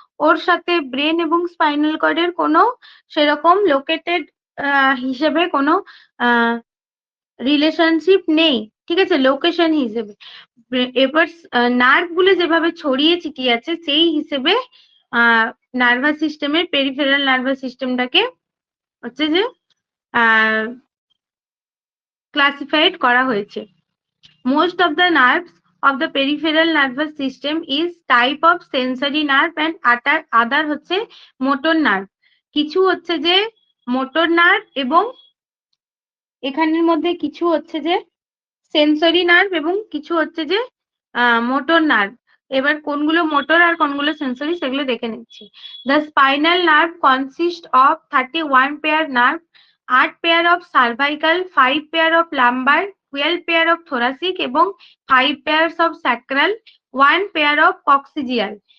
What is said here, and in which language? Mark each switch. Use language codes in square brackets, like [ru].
[bn] ওর সাথে ব্রেন এবং স্পাইনাল কর্ডের কোনো সেরকম লোকেটেড হিসেবে কোনো রিলেশনশিপ নেই, ঠিক আছে, লোকেশন হিসেবে। এবার নার্ভ গুলো যেভাবে ছড়িয়ে ছিটিয়ে আছে, সেই হিসেবে নার্ভাস সিস্টেমের পেরিফেরাল নার্ভাস সিস্টেমটাকে হচ্ছে যে ক্লাসিফাইড করা হয়েছে। [en] Most of the nerves of the peripheral nervous system is type of sensory nerve and other হচ্ছে motor nerve. [bn] কিছু হচ্ছে যে মোটর নার্ভ এবং এখানের মধ্যে কিছু হচ্ছে যে সেন্সরি নার্ভ এবং কিছু হচ্ছে যে মোটর নার্ভ। এবার কোনগুলো মোটর আর কোনগুলো সেন্সরি সেগুলো দেখে নিচ্ছি। [en] The spinal nerve consist of 31 pair nerve, 8 pair of cervical, 5 pair of lumbar, 12 pair of thoracic এবং 5 pairs of sacral, 1 pair of coccygeal.